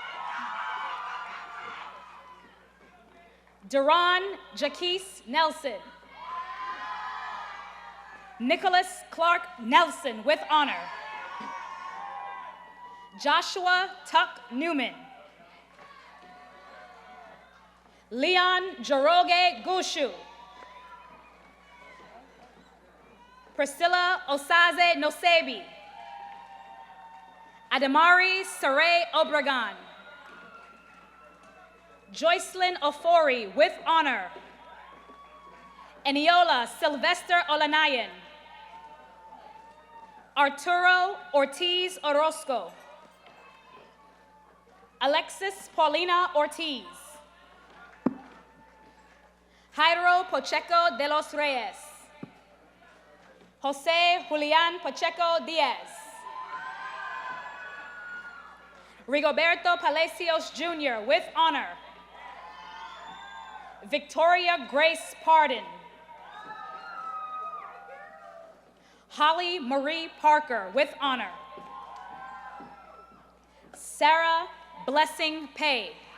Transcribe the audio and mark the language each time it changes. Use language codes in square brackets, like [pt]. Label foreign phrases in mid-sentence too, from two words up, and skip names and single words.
[en] Duran Jaquise Nelson. Nicholas Clark Nelson with honor. Joshua Tuck Newman. Leon Joroge Gushu. Priscilla Osaze Nosebi. Adamari Saray Obregon. Joycelyn Ofori with honor. Eniola Sylvester Olanayan. Arturo Ortiz Orozco. Alexis Paulina Ortiz. Jairo Pacheco de los Reyes. Jose Julian Pacheco Diaz. Rigoberto Palacios Jr. with honor. Victoria Grace Pardon. Holly Marie Parker with honor. Sarah Blessing Pay.